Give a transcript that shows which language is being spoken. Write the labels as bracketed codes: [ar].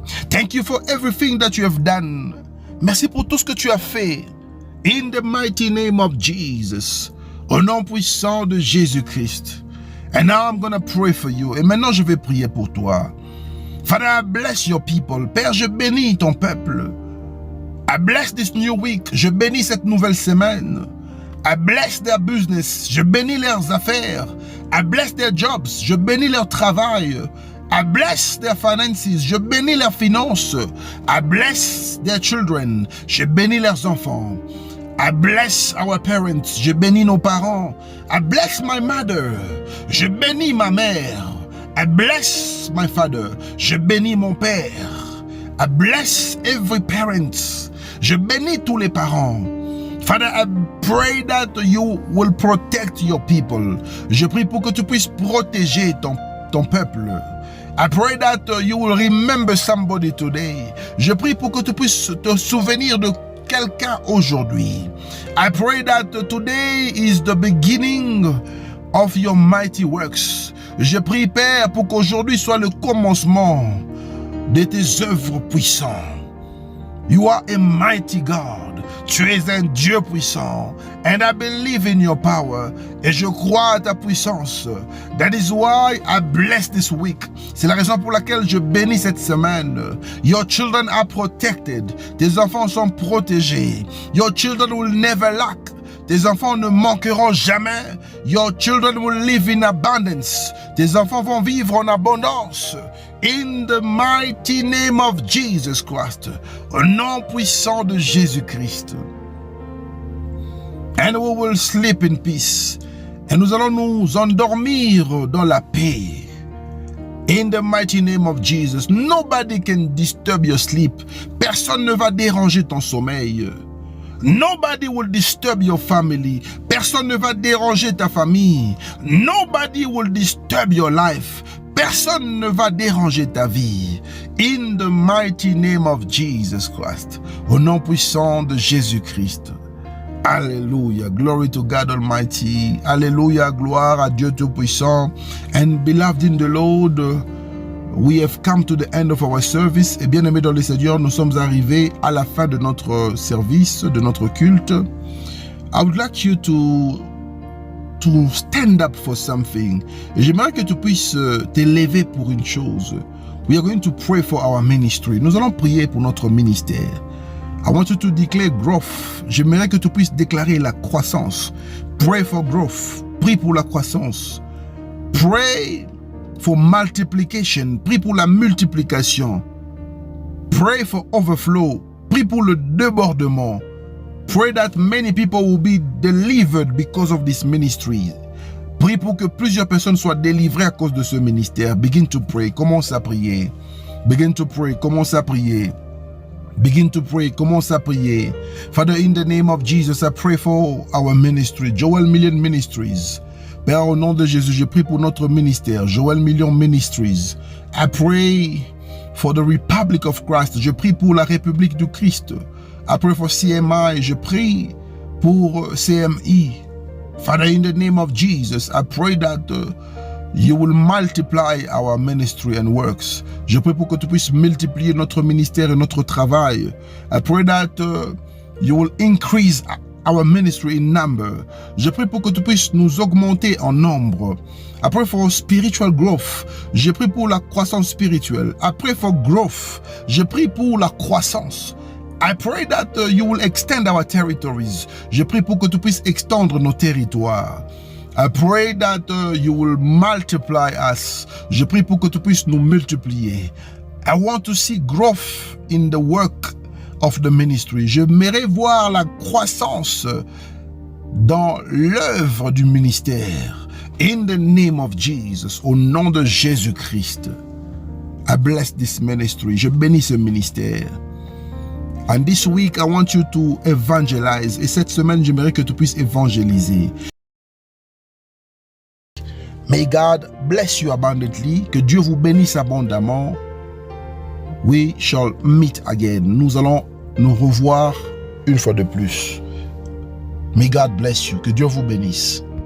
[en] Thank you for everything that you have done. [fr] Merci pour tout ce que tu as fait. [en] In the mighty name of Jesus. [fr] Au nom puissant de Jésus-Christ. [en] And now I'm going to pray for you. [fr] Et maintenant, je vais prier pour toi. [en] Father, I bless your people. [fr] Père, je bénis ton peuple. [en] I bless this new week. [fr] Je bénis cette nouvelle semaine. [en] I bless their business. [fr] Je bénis leurs affaires. [en] I bless their jobs. [fr] Je bénis leur travail. [en] I bless their finances. [fr] Je bénis leurs finances. [en] I bless their children. [fr] Je bénis leurs enfants. [en] I bless our parents. [fr] Je bénis nos parents. [en] I bless my mother. [fr] Je bénis ma mère. [en] I bless my father. [fr] Je bénis mon père. [en] I bless every parent. [fr] Je bénis tous les parents. [en] Father, I pray that you will protect your people. [fr] Je prie pour que tu puisses protéger ton peuple. [en] I pray that you will remember somebody today. [fr] Je prie pour que tu puisses te souvenir de quelqu'un aujourd'hui. [en] I pray that today is the beginning of your mighty works. [fr] Je prie, Père, pour qu'aujourd'hui soit le commencement de tes œuvres puissantes. [en] You are a mighty God. [fr] Tu es un Dieu puissant. [en] And I believe in your power. [fr] Et je crois à ta puissance. [en] That is why I bless this week. [fr] C'est la raison pour laquelle je bénis cette semaine. [en] Your children are protected. [fr] Tes enfants sont protégés. [en] Your children will never lack. [fr] Tes enfants ne manqueront jamais. [en] Your children will live in abundance. [fr] Tes enfants vont vivre en abondance. [en] In the mighty name of Jesus Christ. [fr] Au nom puissant de Jésus-Christ. [en] And we will sleep in peace. [fr] Et nous allons nous endormir dans la paix. [en] In the mighty name of Jesus. Nobody can disturb your sleep. [fr] Personne ne va déranger ton sommeil. [en] Nobody will disturb your family. [fr] Personne ne va déranger ta famille. [en] Nobody will disturb your life. [fr] Personne ne va déranger ta vie. [en] In the mighty name of Jesus Christ. [fr] Au nom puissant de Jésus-Christ. Alléluia. [en] Glory to God Almighty. Alléluia. [fr] Gloire à Dieu Tout-Puissant. [en] And beloved in the Lord, we have come to the end of our service. [fr] Et bien aimés dans le Seigneur, nous sommes arrivés à la fin de notre service, de notre culte. [en] I would like you to stand up for something. [fr] Et j'aimerais que tu puisses t'élever pour une chose. [en] We are going to pray for our ministry. [fr] Nous allons prier pour notre ministère. [en] I want you to declare growth. [fr] J'aimerais que tu puisses déclarer la croissance. [en] Pray for growth. [fr] Prie pour la croissance. [en] Pray for multiplication. [fr] Prie pour la multiplication. [en] Pray for overflow. [fr] Prie pour le débordement. [en] Pray that many people will be delivered because of this ministry. [fr] Prie pour que plusieurs personnes soient délivrées à cause de ce ministère. [en] Begin to pray. [fr] Commence à prier. [en] Begin to pray. [fr] Commence à prier. [en] Begin to pray. [fr] Commence à prier. [en] Father, in the name of Jesus, I pray for our ministry, Joel Million Ministries. [fr] Père, au nom de Jésus, je prie pour notre ministère, Joel Million Ministries. [en] I pray for the Republic of Christ. [fr] Je prie pour la République du Christ. [en] I pray for CMI. [fr] Je prie pour CMI. [en] Father, in the name of Jesus, I pray that you will multiply our ministry and works. [fr] Je prie pour que tu puisses multiplier notre ministère et notre travail. [en] I pray that you will increase our ministry in number. [fr] Je prie pour que tu puisses nous augmenter en nombre. [en] I pray for spiritual growth. [fr] Je prie pour la croissance spirituelle. [en] I pray for growth. [fr] Je prie pour la croissance. [en] I pray that you will extend our territories. [fr] Je prie pour que tu puisses extendre nos territoires. [en] I pray that you will multiply us. [fr] Je prie pour que tu puisses nous multiplier. [en] I want to see growth in the work of the ministry. [fr] J'aimerais voir la croissance dans l'œuvre du ministère. [en] In the name of Jesus, [fr] au nom de Jésus-Christ. [en] I bless this ministry. [fr] Je bénis ce ministère. [en] And this week, I want you to evangelize. [fr] Et cette semaine, j'aimerais que tu puisses évangéliser. [en] May God bless you abundantly. [fr] Que Dieu vous bénisse abondamment. [en] We shall meet again. [fr] Nous allons nous revoir une fois de plus. [en] May God bless you. [fr] Que Dieu vous bénisse.